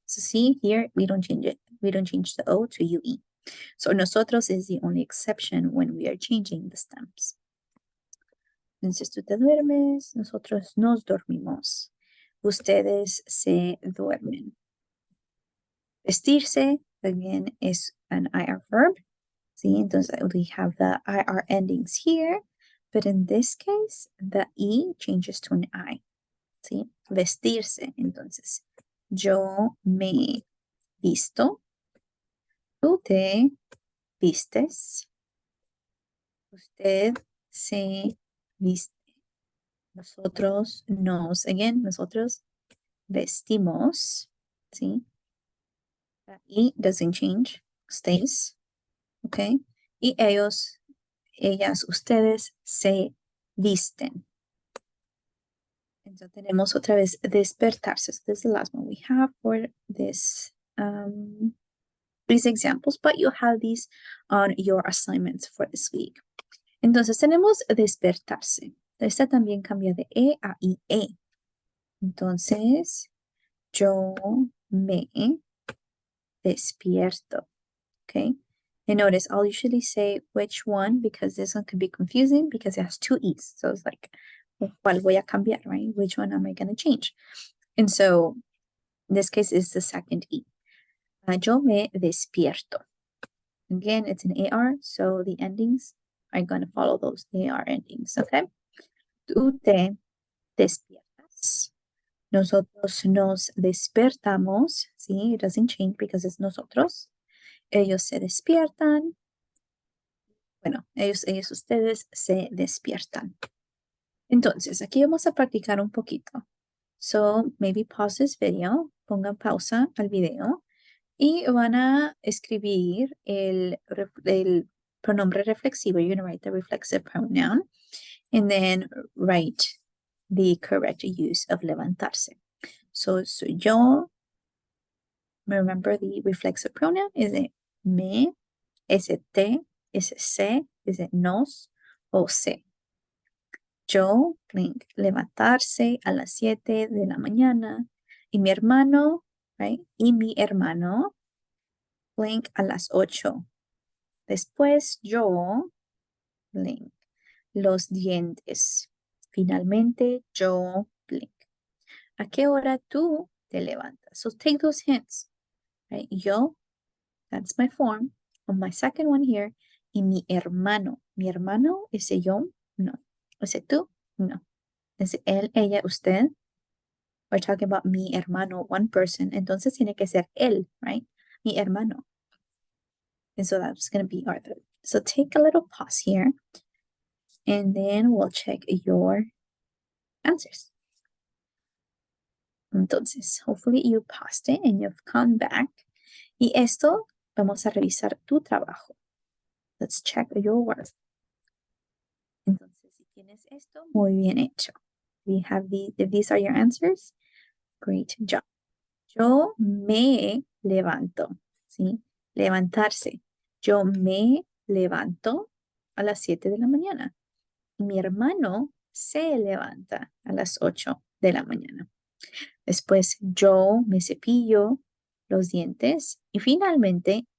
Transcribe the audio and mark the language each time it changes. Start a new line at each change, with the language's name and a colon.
English: So see here, we don't change it. We don't change the O to UE. So nosotros is the only exception when we are changing the stems.
Spanish: Entonces tú te duermes, nosotros nos dormimos. Ustedes se duermen.
English: Vestirse, again, is an IR verb. See, entonces we have the IR endings here, but in this case, the E changes to an I.
Spanish: ¿Sí? Vestirse, entonces, yo me visto, tú te vistes, usted se viste, nosotros nos, again, nosotros vestimos, ¿sí?
English: E doesn't change, stays, ¿ok?
Spanish: Y ellos, ellas, ustedes se visten. Entonces tenemos otra vez despertarse.
English: So this is the last one we have for this these examples, but you have these on your assignments for this week.
Spanish: Entonces tenemos despertarse. Esta también cambia de E a IE. Entonces, yo me despierto.
English: Okay. And notice I'll usually say which one because this one could be confusing because it has two E's. So it's like,
Spanish: ¿cuál voy a cambiar,
English: right? Which one am I going to change? And so in this case is the second E.
Spanish: Yo me despierto.
English: Again, it's an AR, so the endings are going to follow those AR endings, okay?
Spanish: Tú te despiertas. Nosotros nos despertamos.
English: See, it doesn't change because it's nosotros.
Spanish: Ellos se despiertan. Bueno, ellos, ustedes se despiertan. Entonces, aquí vamos a practicar un poquito.
English: So, maybe pause this video,
Spanish: pongan pausa al video y van a escribir el pronombre reflexivo.
English: You're going to write the reflexive pronoun and then write the correct use of levantarse. So yo, remember the reflexive pronoun, is it me, is it te, is it se, is it nos, o se.
Spanish: Yo, blank, levantarse a las 7 de la mañana. Y mi hermano, right? Y mi hermano, blank, a las 8. Después yo, blank, los dientes. Finalmente yo, blank. ¿A qué hora tú te levantas?
English: So take those hints, right? Yo, that's my form. On my second one here,
Spanish: y mi hermano. Mi hermano, ¿ese yo? No. ¿Ese tú? No. ¿Es él, ella, usted?
English: We're talking about mi hermano, one person.
Spanish: Entonces tiene que ser él, right? Mi hermano.
English: And so that's going to be our third. So take a little pause here. And then we'll check your answers. Entonces, hopefully you paused it and you've come back.
Spanish: Y esto, vamos a revisar tu trabajo.
English: Let's check your work.
Spanish: Entonces, si tienes esto, muy bien hecho.
English: We have if these are your answers, great job.
Spanish: Yo me levanto, ¿sí? Levantarse. Yo me levanto a las 7 de la mañana. Mi hermano se levanta a las 8 de la mañana. Después yo me cepillo los dientes y finalmente